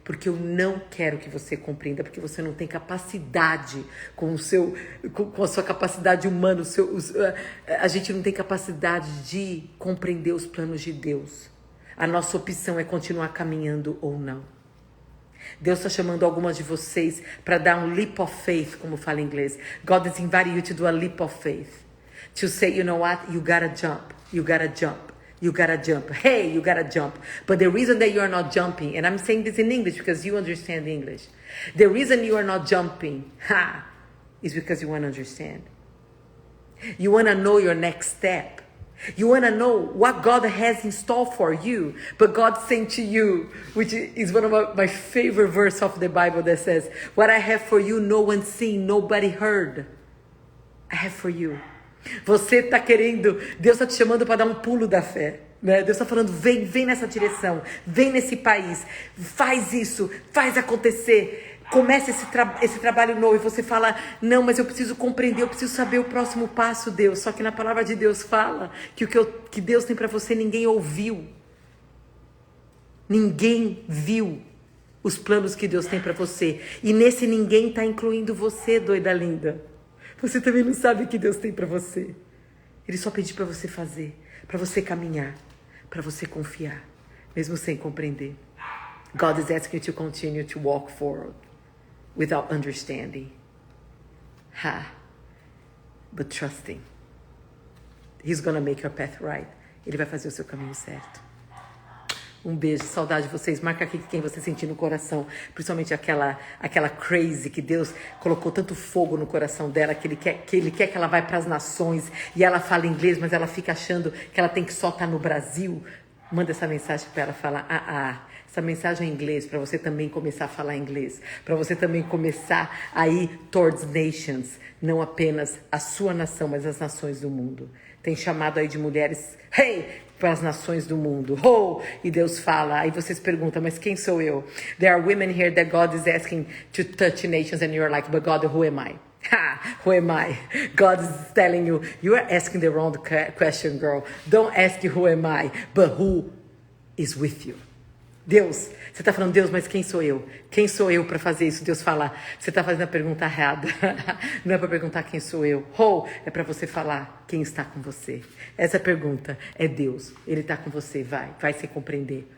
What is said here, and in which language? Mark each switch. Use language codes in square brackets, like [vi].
[pt] Porque eu não quero que você compreenda, porque você não tem capacidade com a sua capacidade humana. A gente não tem capacidade de compreender os planos de Deus. A nossa opção é continuar caminhando ou não. Deus está chamando algumas de vocês para dar um leap of faith, como fala em inglês. [en] God is inviting you to do a leap of faith. To say, you know what? You gotta jump. You gotta jump. You gotta jump. Hey, you gotta jump. But the reason that you are not jumping, and I'm saying this in English because you understand English. The reason you are not jumping, is because you want to understand. You want to know your next step. You want to know what God has in store for you. But God saying to you, which is one of my favorite verse of the Bible that says, what I have for you, no one seen, nobody heard. I have for you. [pt] Você está querendo, Deus está te chamando para dar um pulo da fé. Né? Deus está falando, vem nessa direção, vem nesse país, faz isso, faz acontecer, começa esse trabalho novo. E você fala, não, mas eu preciso compreender, eu preciso saber o próximo passo, Deus. Só que na palavra de Deus fala que que Deus tem para você, ninguém ouviu. Ninguém viu os planos que Deus tem para você. E nesse ninguém está incluindo você, doida linda. Você também não sabe o que Deus tem para você. Ele só pediu para você fazer, para você caminhar, para você confiar, mesmo sem compreender. [en] God is asking you to continue to walk forward without understanding. But trusting. He's gonna make your path right. [pt] Ele vai fazer o seu caminho certo. Um beijo, saudade de vocês. Marca aqui quem você sentir no coração. Principalmente aquela crazy que Deus colocou tanto fogo no coração dela, que ele quer que ela vá para as nações. E ela fala inglês, mas ela fica achando que ela tem que só estar no Brasil. Manda essa mensagem para ela, falar, essa mensagem é em inglês, para você também começar a falar inglês. Para você também começar a ir [en] towards nations. [pt] Não apenas a sua nação, mas as nações do mundo. Tem chamado aí de mulheres, para as nações do mundo. E Deus fala, aí vocês perguntam, mas quem sou eu? [en] There are women here that God is asking to touch nations and you're like, but God, who am I? Who am I? God is telling you, you are asking the wrong question, girl. Don't ask who am I, but who is with you. [pt] Deus, você está falando, Deus, mas quem sou eu? Quem sou eu para fazer isso? Deus fala, você está fazendo a pergunta errada. Não é para perguntar quem sou eu. É para você falar quem está com você. Essa pergunta é Deus. Ele está com você, vai se compreender.